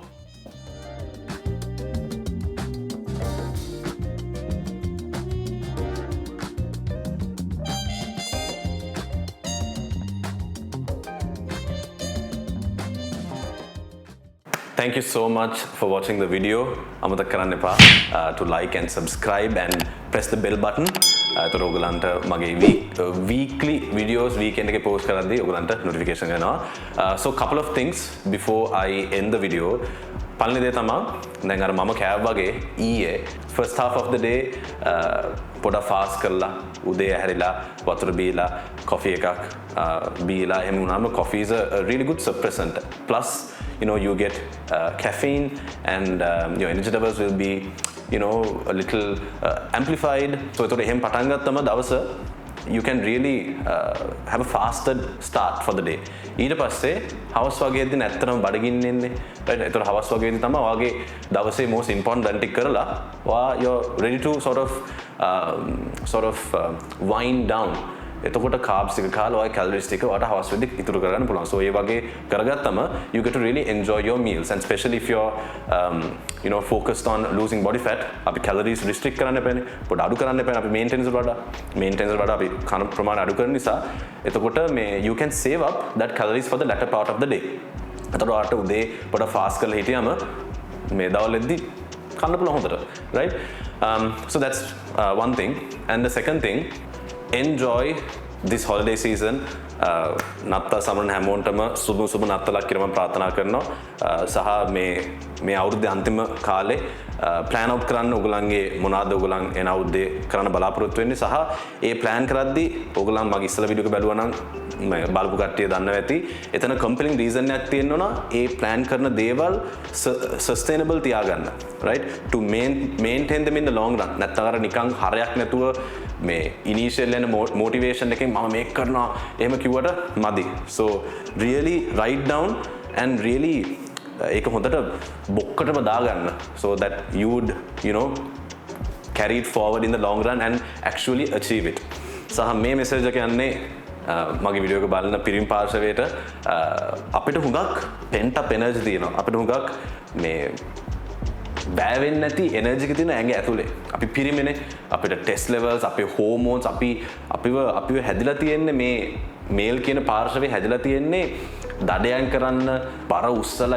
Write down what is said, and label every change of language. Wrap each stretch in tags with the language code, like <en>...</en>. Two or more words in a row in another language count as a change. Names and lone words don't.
<en>Thank you so much for watching the video.</en> <si>අමතක කරන්න එපා</si> <en>to like and subscribe and press the bell button.</en> <si>එතකොට ඔයගලන්ට මගේ</si> <en>weekly videos weekend</en> <si>එකේ post කරද්දී ඔයගලන්ට notification එනවා.</si> <en>So couple of things before I end the video.</en> <si>පළවෙනි දේ තමයි දැන් අර මම කෑව වගේ ඊයේ</si> <en>first half of the day</en> <si>පොඩක් fast කරලා උදේ ඇහැරිලා වතුර බීලා coffee එකක් බීලා එහෙම වුණාම</si> <en>coffee is a really good suppressant. Plus you know you get caffeine and your energy levels will be a little amplified. So</en> <si>එතකොට එහෙම පටන් ගත්තම දවස</si> <en>you can really have a faster start for the day.</en> <si>ඊට පස්සේ හවස් වගේදී නැත්තම් බඩගින්න එන්නේ.</si> <en>right?</en> <si>එතකොට හවස් වගේදී තමයි ඔයාගේ දවසේ</si> <en>most important</en> <si>ටික කරලා</si> <en>you're ready to sort of wind down.</en> <si>එතකොට carbs එක කාලා ඔය calories ටික ඔයාට හවස් වෙද්දී ඉතුරු කරගන්න පුළුවන්.</si> <en>So</en> <si>ඒ වගේ කරගත්තම</si> <en>you get to really enjoy your meals, and especially if you're focused on losing body fat,</en> <si>අපි calories restrict කරන්න එපානේ. පොඩ අඩු කරන්න එපානේ. අපි maintenance වලට අපි කන ප්‍රමාණය අඩු කරන නිසා එතකොට මේ</si> <en>you can save up that calories for the latter part of the day.</en> <si>එතකොට ඔයාට උදේ පොඩ fast කරලා හිටියම මේ දවල්ෙද්දී කන්න පුළුවන් හොඳට.</si> <en>right? So that's one thing. And the second thing, enjoy this holiday season.</en> <si>නත්තා සමරන හැමෝටම සුබ නත්තලක් කියලා මම ප්‍රාර්ථනා කරනවා. සහ මේ අවුරුද්දේ අන්තිම කාලේ</si> <en>plan out</en> <si>කරන්න ඔයගලන්ගේ මොනවාද ඔයගලන් එන අවුරුද්දේ කරන්න බලාපොරොත්තු වෙන්නේ, සහ ඒ plan කරද්දී ඔයගලන් මගේ ඉස්සල වීඩියෝ එක බැලුවා නම් බලපු කට්ටිය දන්නවා ඇති. එතන</si> <en>compelling reason</en> <si>එකක් තියෙනවා ඒ plan කරන දේවල් sustainable තියාගන්න.</si> <en>right? To maintain them in the long run.</en> <si>නැත්නම් අර නිකන් හරයක් නැතුව මේ initial එන motivation එකෙන් මම මේක කරනවා එහෙම කිව්වට මදි.</si> <en>So really write down and really</en> <si>ඒක හොඳට බොක්කටම දාගන්න,</si> <en>so that you would carry it forward in the long run and actually achieve it.</en> <si>සහ මේ message එක යන්නේ මගේ වීඩියෝ එක බලන පිරිමි පාර්ශවයට අපිට හුඟක්</si> <en>pent up energy</en> <si>තියෙනවා. අපිට හුඟක් මේ බෑ වෙන්නේ නැති එනර්ජි එක තියෙන ඇඟ ඇතුලේ. අපි පිරිමිනේ, අපිට</si> <en>test levels,</en> <si>අපේ හෝමෝන්ස් අපිව හැදිලා තියෙන්නේ මේ මේල් කියන පාර්ශවයේ හැදිලා තියෙන්නේ දඩයන් කරන්න, බර උස්සලා.</si>